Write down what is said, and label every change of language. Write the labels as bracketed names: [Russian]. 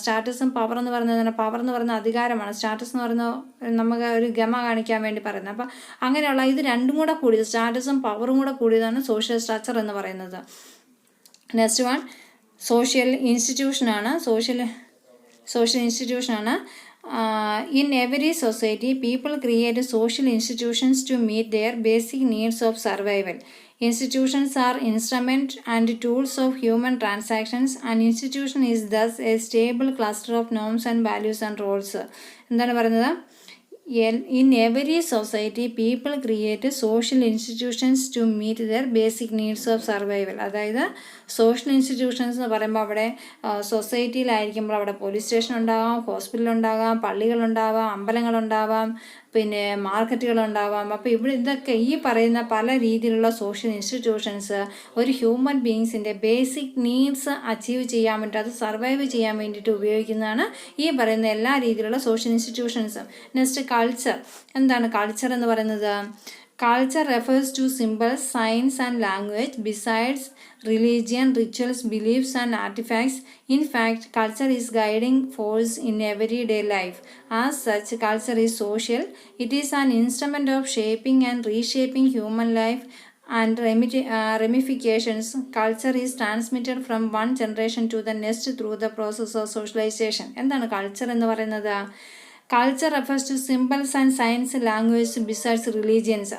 [Malayalam] സ്റ്റാറ്റസും power എന്ന് പറയുന്നത്, power എന്ന് പറയുന്നത് അധികാരമാണ്, സ്റ്റാറ്റസ് എന്ന് പറയുന്നത് നമുക്ക് ഒരു ഗമ കാണിക്കാൻ വേണ്ടി പറയുന്നത്. അപ്പം അങ്ങനെയുള്ള ഇത് രണ്ടും കൂടെ കൂടിയത്, സ്റ്റാറ്റസും പവറും കൂടെ കൂടിയതാണ് സോഷ്യൽ സ്ട്രക്ചർ എന്ന് പറയുന്നത്. Next one social ഇൻസ്റ്റിറ്റ്യൂഷനാണ്. Social ഇൻസ്റ്റിറ്റ്യൂഷനാണ്. [English] In every society, people create social institutions to meet their basic needs of survival. Institutions are instruments and tools of human transactions. An institution is thus a stable cluster of norms and values and roles. [Malayalam] എന്താണ് പറയുന്നത്? [English] In every society, people create social institutions to meet their basic needs of survival. [Malayalam] അതായത് social institutions എന്ന് പറയുമ്പോൾ അവിടെ സൊസൈറ്റിയിലായിരിക്കുമ്പോൾ അവിടെ police station ഉണ്ടാകാം, ഹോസ്പിറ്റലുണ്ടാകാം, പള്ളികളുണ്ടാവാം, അമ്പലങ്ങളുണ്ടാവാം, പിന്നെ മാർക്കറ്റുകളുണ്ടാവാം. അപ്പോൾ ഇവിടെ ഇതൊക്കെ ഈ പറയുന്ന പല രീതിയിലുള്ള സോഷ്യൽ ഇൻസ്റ്റിറ്റ്യൂഷൻസ് ഒരു ഹ്യൂമൻ ബീങ്സിൻ്റെ ബേസിക് നീഡ്സ് അച്ചീവ് ചെയ്യാൻ വേണ്ടി, അത് സർവൈവ് ചെയ്യാൻ വേണ്ടിയിട്ട് ഉപയോഗിക്കുന്നതാണ് ഈ പറയുന്ന എല്ലാ രീതിയിലുള്ള സോഷ്യൽ ഇൻസ്റ്റിറ്റ്യൂഷൻസും. Next culture. എന്താണ് കൾച്ചർ എന്ന് പറയുന്നത്? [English] Culture refers to symbols, signs and language besides religion, rituals, beliefs and artifacts. In fact, culture is guiding force in everyday life. As such, culture is social. It is an instrument of shaping and reshaping human life and ramifications. Culture is transmitted from one generation to the next through the process of socialization. [Malayalam] എന്താണ് culture എന്ന് പറയുന്നത്? [English] Culture refers to symbols and science, language besides religions.